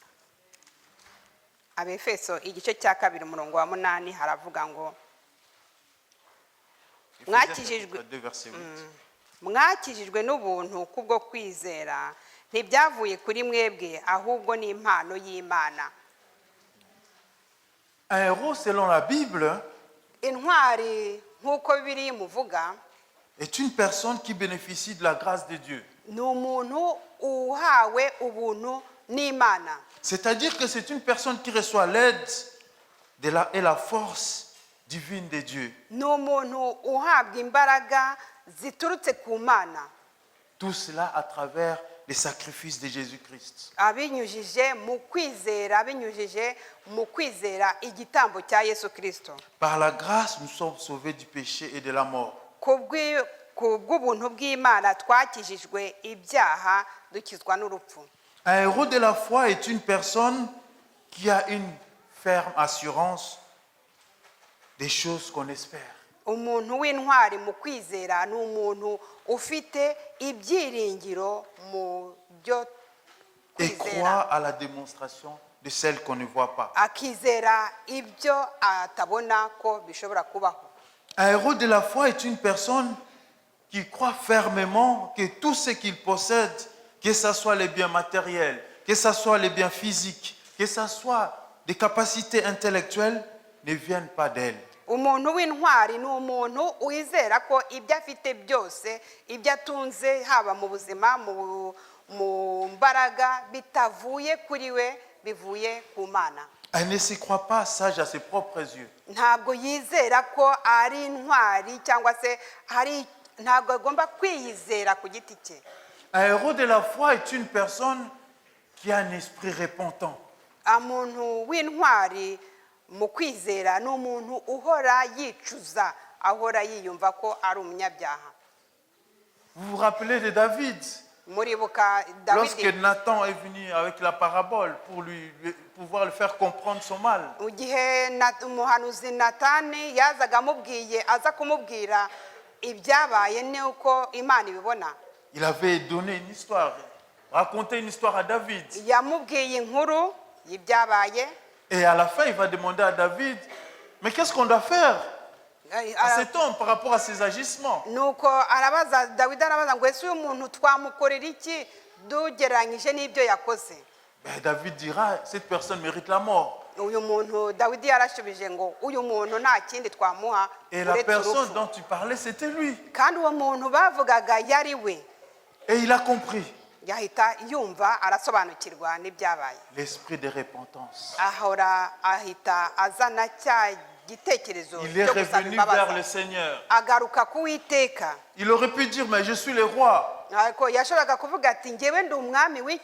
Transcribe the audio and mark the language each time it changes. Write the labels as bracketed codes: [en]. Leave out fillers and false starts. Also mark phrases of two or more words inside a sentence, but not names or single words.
[rw] Abefeso igice cya 2 umurongo wa 8 haravuga ngo mwakijijwe n'ubuntu kubwo kwizera, ntibyavuye kuri mwebwe ahubwo ni impano y'Imana. [fr] Un héros selon la Bible [rw] intwari nk'uko bibiri muvuga [fr] est une personne qui bénéficie de la grâce de Dieu. [rw] ni umuntu uhawe ubuntu n'Imana. [fr] C'est-à-dire que c'est une personne qui reçoit l'aide et la force divine de Dieu. [rw] Ni umuntu uhabwa imbaraga ziturutse ku Mana. [fr] Tout cela à travers les sacrifices de Jésus-Christ. [rw] Abinyujije mu kwizera igitambo cya Yesu Kristo. [fr] Par la grâce, nous sommes sauvés du péché et de la mort. [rw] Kubw'ubuntu bw'Imana twakijijwe ibyaha dukizwa n'urupfu. [fr] Un héros de la foi est une personne qui a une ferme assurance des choses qu'on espère. [rw] Umuntu w'intwari mu kwizera ni umuntu ufite ibyiringiro mu byo [fr] Et croit à la démonstration de celles qu'on ne voit pas. [rw] akizera ibyo atabona ko bishobora kubaho. [fr] Un héros de la foi est une personne qui croit fermement que tout ce qu'il possède, que ce soit les biens matériels, que ce soit les biens physiques, que ce soit des capacités intellectuelles, ne viennent pas d'elle. [rw] Umuntu w'intwari ni umuntu wizera ko ibyo afite byose, ibyo atunze haba mu buzima mu mbaraga bitavuye kuri we, bivuye ku Mana. [fr] Elle ne se croit pas sage à ses propres yeux. [rw] Ntabwo yizera ko ari intwari cyangwa se ntabwo agomba kwiyizera ku giti cye. [fr] Un héros de la foi est une personne qui a un esprit repentant. [rw] Umuntu w'intwari mu kwizera ni umuntu uhora yicuza, ahora yiyumva ko ari umunyabyaha. [fr] Vous vous rappelez de David? [rw] Muribuka [fr] Lorsque [rw] Dawidi [fr] Nathan est venu avec la parabole pour pouvoir le faire comprendre son mal. [rw] igihe umuhanuzi Natani yazaga amubwiye aza kumubwira ibyabaye n'uko Imana ibibona. [fr] Il avait donné une histoire, raconté une histoire à David. [rw] Yamubwiye inkuru y'ibyabaye. [fr] Et à la fin, il va demander à David, mais qu'est-ce qu'on doit faire à cet homme par rapport à ses agissements? [rw] Nuko Dawidi arabaza ngo ese uyu muntu twamukorera iki dugereranyije n'ibyo yakoze? [fr] David dira, cette personne mérite la mort. [rw] Uyu muntu Dawidi yarashubije ngo uyu muntu nta kindi twamuha. [fr] Et la personne dont tu parlais, c'était lui. [rw] Kandi uwo muntu bavugaga yari we. [fr] Et il a compris. [rw] yahita yumva arasobanukirwa n'ibyabaye. [fr] L'esprit de repentance. [rw] Ahora ahita azana cya gitekerezo [fr] Il est [rw] cyo gusaba [fr] revenu vers le [rw] imbabazi, [fr] Seigneur. [rw] agaruka ku Uwiteka. [fr] Il aurait pu dire, mais je suis le roi. [rw] Ariko yashoboraga kuvuga ati njyewe ndi umwami w'iki